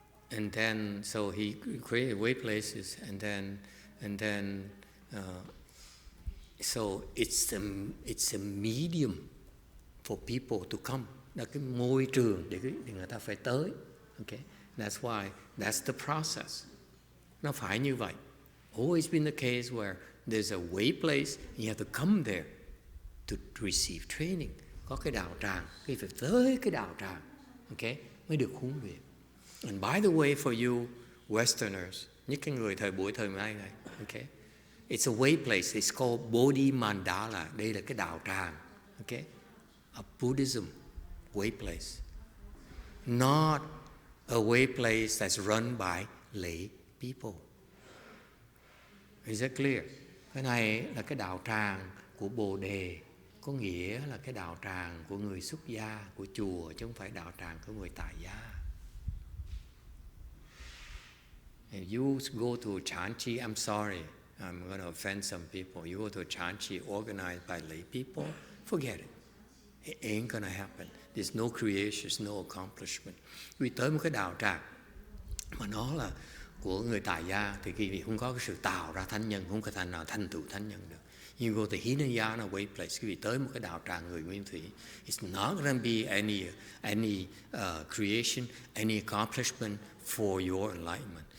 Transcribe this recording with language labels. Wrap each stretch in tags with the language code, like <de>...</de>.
<en>And then so he created way places, and then so it's a medium for people to come.</en> <vi>Là cái môi trường để người ta phải tới.</vi> <en>Okay, that's why that's the process.</en> <vi>Nó phải như vậy.</vi> <en>Always been the case where there's a way place, you have to come there to receive training.</en> <vi>Có cái đạo tràng, cái phải tới cái đạo tràng, okay, mới được huấn luyện.</vi> <en>And by the way, for you Westerners,</en> <vi>nhất cái người buổi thời nay này,</vi> <en>okay, it's a way place. It's called Bodhi Mandala.</en> <vi>Đây là cái đạo tràng,</vi> <en>okay, a Buddhism way place, not a way place that's run by lay people. Is that clear?</en> <vi>Cái này là cái đạo tràng của Bồ Đề, có nghĩa là cái đạo tràng của người xuất gia, của chùa, chứ không phải đạo tràng của người tại gia.</vi> <en>If you go to Chanchi, I'm sorry, I'm going to offend some people. You go to Chanchi organized by lay people, forget it. It ain't going to happen. There's no creation, there's no accomplishment.</en> <vi>Vì tới một cái đạo tràng mà nó là của người tại gia thì quý vị không có cái sự tạo ra thánh nhân, không có thể nào thành tựu thánh nhân được.</vi> <en>You go to Hinayana way place,</en> <vi>quý vị tới một cái đạo tràng người nguyên thủy,</vi> <en>it's not going to be any creation, any accomplishment for your enlightenment.</en>